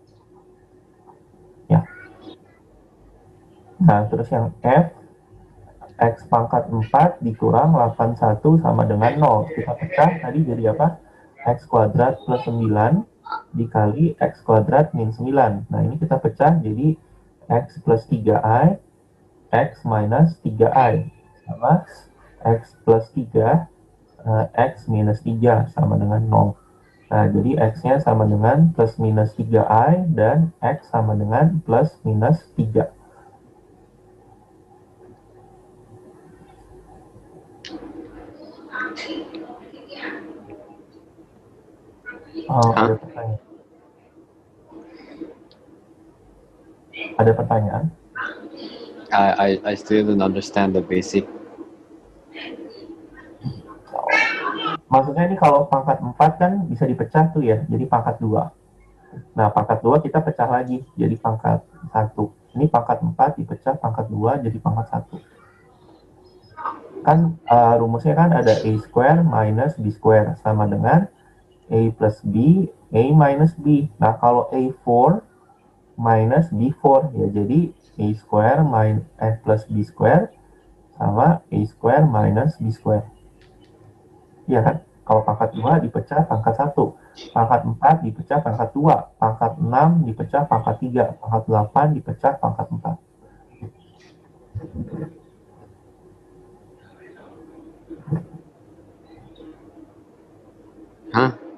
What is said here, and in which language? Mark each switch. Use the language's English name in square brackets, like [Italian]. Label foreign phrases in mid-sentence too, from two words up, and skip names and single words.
[Indonesian] Ya. Nah, terus yang F, X pangkat 4 dikurang 81 sama dengan 0. Kita pecah tadi jadi apa? X kuadrat plus 9 dikali X kuadrat min 9. Nah, ini kita pecah jadi X plus 3i, X minus 3i. Sama X plus 3, X minus 3 sama dengan 0. Nah, jadi X-nya sama dengan plus minus 3i dan X sama dengan plus minus 3. Oh, ada pertanyaan. Ada pertanyaan? [English] I still don't understand the basic. [Indonesian] Maksudnya ini kalau pangkat 4 kan bisa dipecah tuh ya, jadi pangkat 2. Nah, pangkat 2 kita pecah lagi, jadi pangkat 1. Ini pangkat 4 dipecah pangkat 2 jadi pangkat 1. kan rumusnya kan ada [English] A square minus B square [Indonesian] sama dengan A plus B, A minus B. Nah, kalau A4 minus B4 ya jadi [English] A square minus plus B square [Indonesian] sama [English] A square minus B square. [Indonesian] Iya kan? Kalau pangkat 2 dipecah pangkat 1, pangkat 4 dipecah pangkat 2, pangkat 6 dipecah pangkat 3, pangkat 8 dipecah pangkat 4. Hah?